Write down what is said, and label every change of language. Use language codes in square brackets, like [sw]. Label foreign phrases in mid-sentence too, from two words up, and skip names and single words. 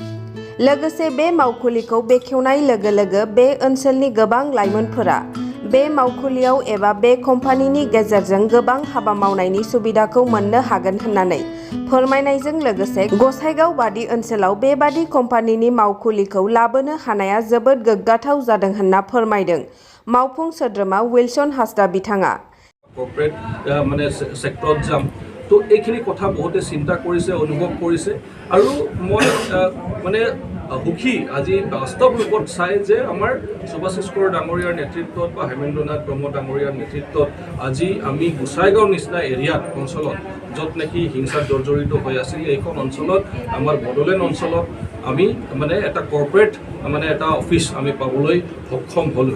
[brx] लोगोसे बे मावखुलिखौ बेखेवनाय लोगो बे ओनसोलनि गोबां लाइमोनफोरा बे मावखुलियाव एबा बे कम्पानिनि गेजेरजों गोबां हाबा मावनायनि सुबिदाखौ मोननो हागोन होननानै फोरमायनायजों लोगोसे गसाइगाव बादि ओनसोलाव बेबादि कम्पानिनि मावखुलिखौ लाबोनो हानाया जोबोद गोग्गाथाव जादों होनना फोरमायदों मावफुं सोद्रोमा विल्सन हासदा बिथाङा। [as] কৰ্পৰেট মানে সেক্টৰত যাম তো এইখিনি কথা বহুতে চিন্তা কৰিছে অনুভৱ কৰিছে আৰু মই মানে সুখী আজি বাস্তৱ ৰূপত চাই যে আমাৰ সুভাশিষকৰ ডাঙৰীয়াৰ নেতৃত্বত বা হেমেন্দ্ৰনাথ ব্ৰহ্ম ডাঙৰীয়াৰ নেতৃত্বত আজি আমি গোসাইগাঁও নিচিনা এৰিয়াত অঞ্চলত য'ত নেকি হিংসাত জৰ্জৰিত হৈ আছিল এইখন অঞ্চলত আমাৰ বড়োলেণ্ড অঞ্চলত আমি মানে এটা কৰ্পৰেট মানে এটা অফিচ আমি পাবলৈ সক্ষম হ'লোঁ।